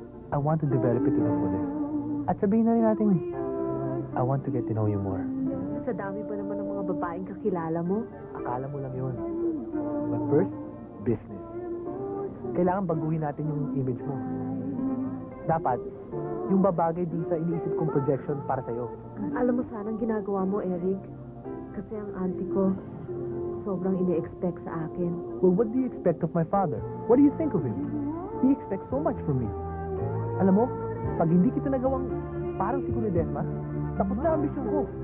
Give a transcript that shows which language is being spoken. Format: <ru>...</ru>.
<en>I want to develop it to the fullest.</en> <tl>At sabihin na rin natin,</tl> <en>I want to get to know you more.</en> <tl>Sa dami pa naman ng mga babaeng kakilala mo. Akala mo lang yun.</tl> <en>But first, business.</en> <tl>Kailangan baguhin natin yung image mo. Dapat, yung babagay dun sa iniisip kong projection para sa'yo. Alam mo sanang ginagawa mo, Eric. Kasi ang auntie ko, sobrang ine-expect sa akin.</tl> <en>Well, what do you expect of my father? What do you think of him? He expects so much from me.</en> <tl>Alam mo, pag hindi kita nagawang parang si Kuya Desma, tapos na ambisyon ko.</tl>